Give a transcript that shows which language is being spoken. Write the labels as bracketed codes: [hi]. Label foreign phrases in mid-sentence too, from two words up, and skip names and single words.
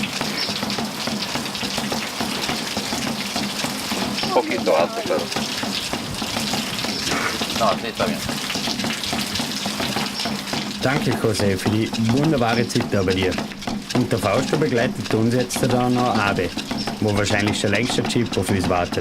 [es] Un poquito alto, pero. No, sí, está bien. [de] Danke, José, für die wunderbare Zeit da bei dir. Und der Fausto begleitet uns jetzt da noch Abe, wo wahrscheinlich schon längst der Jeep auf uns wartet.